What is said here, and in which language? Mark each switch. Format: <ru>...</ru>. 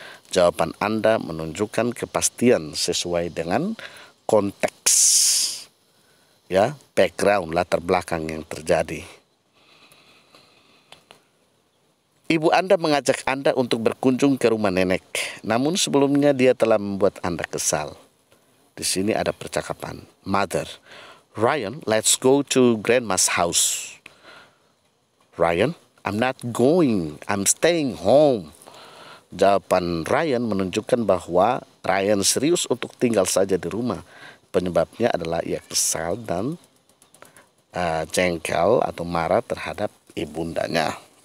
<id>Jawaban Anda menunjukkan kepastian sesuai dengan konteks, ya, background, latar belakang yang terjadi. Ibu Anda mengajak Anda untuk berkunjung ke rumah nenek, namun sebelumnya dia telah membuat Anda kesal. Di sini ada percakapan.</id> <en>Mother, Ryan, let's go to Grandma's house. Ryan, I'm not going, I'm staying home.</en> <id>Jawaban Ryan menunjukkan bahwa Ryan serius untuk tinggal saja di rumah. Penyebabnya adalah ia kesal dan jengkel atau marah terhadap ibundanya.</id>